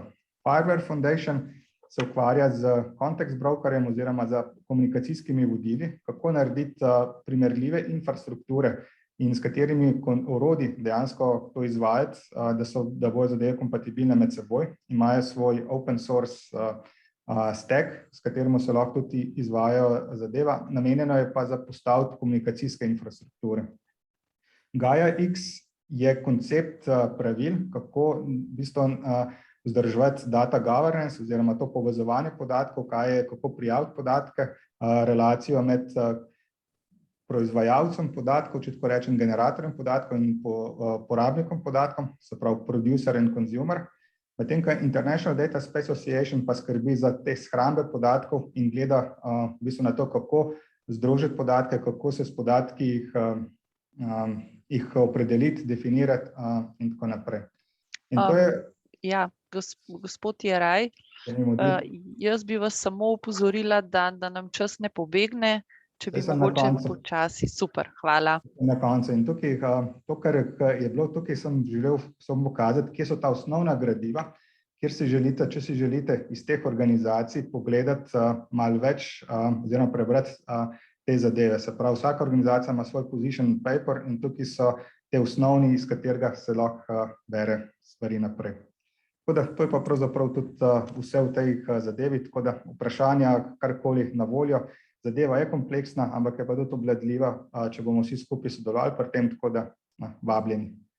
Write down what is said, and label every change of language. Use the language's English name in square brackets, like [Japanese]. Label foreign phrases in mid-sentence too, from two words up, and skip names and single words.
[Slovenian] Fireware Foundation se ukvarja z [English] context brokerjem [Slovenian] oziroma z komunikacijskimi vodili, kako narediti primerljive infrastrukture in s katerimi orodji dejansko to izvajati, da bojo zadeve kompatibilne med seboj, imajo svoj [English] open source stack, [Slovenian] s katerim se lahko tudi izvajajo zadeva, namenjeno je pa za postaviti komunikacijske infrastrukture. Gaia X je koncept pravil, kako v bistvu vzdrževati [English] data governance [Slovenian] oziroma to povezovanje podatkov, kako prijaviti podatke, relacijo med proizvajalcem podatkov, če tako rečem, generatorjem podatkov in porabnikom podatkom, se pravi [English] producer and consumer. [Slovenian] Medtem ko International Data Space Association pa skrbi za te shrambe podatkov in gleda v bistvu na to, kako združiti podatke, kako se s podatki jih opredeliti, definirati in tako naprej. In to je... Ja, gospod Jeraj, jaz bi vas samo opozorila, da nam čas ne pobegne, če bi mogoče počasi. Super, hvala. Na koncu. In tukaj, to, kar je bilo tukaj, sem želel samo pokazati, kje so ta osnovna gradiva, kjer si želite, če si želite iz teh organizacij pogledati malo več oziroma prebrati te zadeve. Se pravi, vsaka organizacija ima svoj [English] position paper [Slovenian] in tukaj so te osnovni, iz katerega se lahko bere stvari naprej. Tako da, to je pa pravzaprav tudi vse v tej zadevi, tako da vprašanja karkoli na voljo. Zadeva je kompleksna, ampak je pa tudi obvladljiva, če bomo vsi skupaj sodelovali pri tem, tako da vabljeni.